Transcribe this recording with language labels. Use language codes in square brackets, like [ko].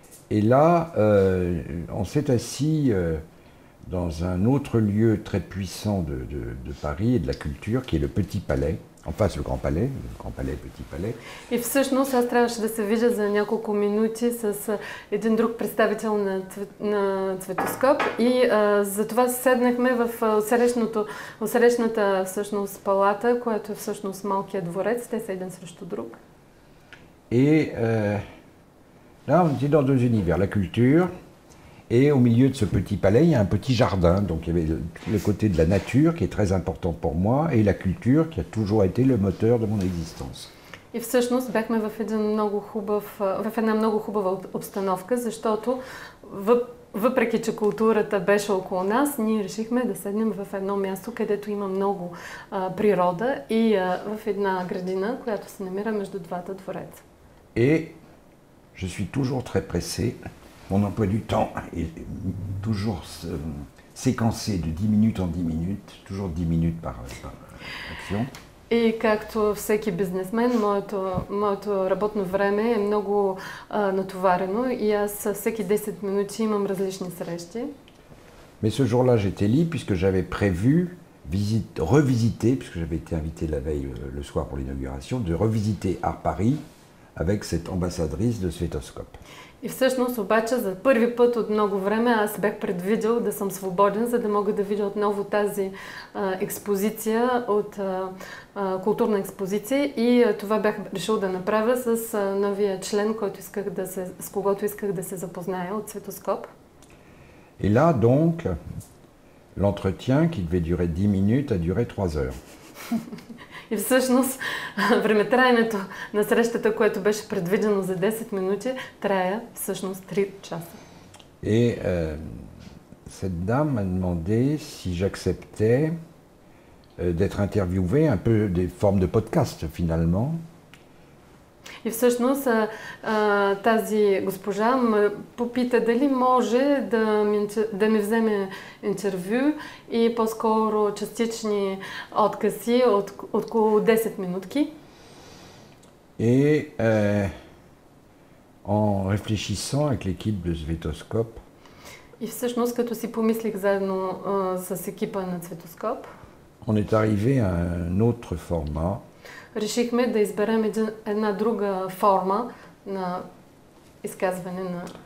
[fr] Et là, on s'est assis dans un autre lieu très puissant de Paris et de la culture, qui est le Petit Palais, en face le Grand Palais, Petit Palais. [bg] И всъщност аз трябваше да се видя за няколко минути с един друг представител на Цветоскоп и затова седнахме в отсрещната всъщност палата, която е всъщност малкият дворец, те са един срещу друг. [fr] Et là, on était dans deux univers, la culture, et au milieu de ce petit palais, il y a un petit jardin. Donc il y avait le côté de la nature qui est très important pour moi, et la culture qui a toujours été le moteur de mon existence. [bg] И всъщност бяхме в една много хубава обстановка, защото въпреки че културата беше около нас, ние решихме да седнем в едно място, където има много природа и в една градина, която се намира между двата двореца. [fr] Et je suis toujours très pressé. Mon emploi du temps est toujours séquencé de 10 minutes en 10 minutes, toujours 10 minutes par action. [bg] И както всеки бизнесмен, моето работно време е много натоварено и аз всеки 10 минути имам различни срещи. [fr] Mais ce jour-là, j'étais libre puisque j'avais prévu revisiter, puisque j'avais été invité la veille le soir pour l'inauguration, de revisiter Art Paris avec cette ambassadrice de Svetoscope. [bg] И всъщност обаче за първи път от много време аз бях предвидел да съм свободен, за да мога да видя отново тази експозиция от културна експозиция и това бях решил да направя с новия член, с когото исках да се запозная от Светоскоп. [fr] Et là donc, l'entretien qui devait durer 10 minutes a duré 3 heures. [bg] И всъщност времетраенето на срещата, което беше предвидено за 10 минути, трая всъщност 3 часа. [fr] Et cette dame m'a demandé si j'acceptais d'être interviewé, un peu des formes de podcast finalement. [bg] И всъщност тази госпожа ме попита дали може да ми вземе интервю и по-скоро частични откази от около 10 минутки. [fr] Et en réfléchissant avec l'équipe de Svetoscope, [bg] и всъщност като си помислих заедно с екипа на Светоскоп, [fr] on est arrivé à un autre format. [bg] Решихме да изберем една друга форма на изказване на...